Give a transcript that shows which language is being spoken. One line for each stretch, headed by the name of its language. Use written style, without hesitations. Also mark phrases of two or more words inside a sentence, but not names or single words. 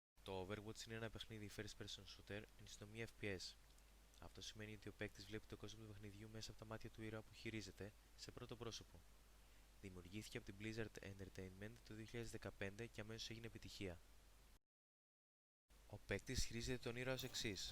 Greek: Το Overwatch είναι ένα παιχνίδι
English: first person shooter
Greek: εν συντομία FPS. Αυτό σημαίνει ότι ο παίκτης βλέπει τον κόσμο του παιχνιδιού μέσα από τα μάτια του ήρωα που χειρίζεται σε πρώτο πρόσωπο. Δημιουργήθηκε από την Blizzard Entertainment το 2015 και αμέσως έγινε επιτυχία. Ο παίκτης χειρίζεται τον ήρωα ως εξής.